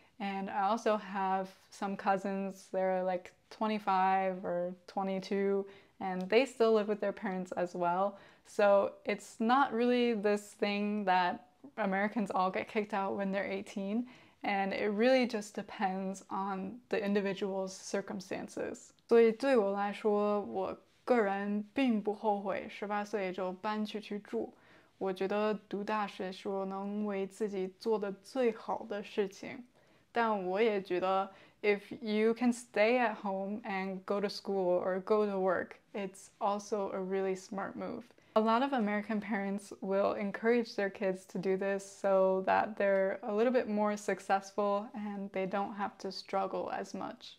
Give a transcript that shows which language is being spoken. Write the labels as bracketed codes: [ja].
[en] And I also have some cousins, they're like 25 or 22, and they still live with their parents as well. So it's not really this thing that Americans all get kicked out when they're 18, and it really just depends on the individual's circumstances. [zh] 所以对我来说，我个人并不后悔18岁就搬去住。我觉得读大学是我能为自己做的最好的事情。但我也觉得 [en] if you can stay at home and go to school or go to work, it's also a really smart move. A lot of American parents will encourage their kids to do this so that they're a little bit more successful and they don't have to struggle as much.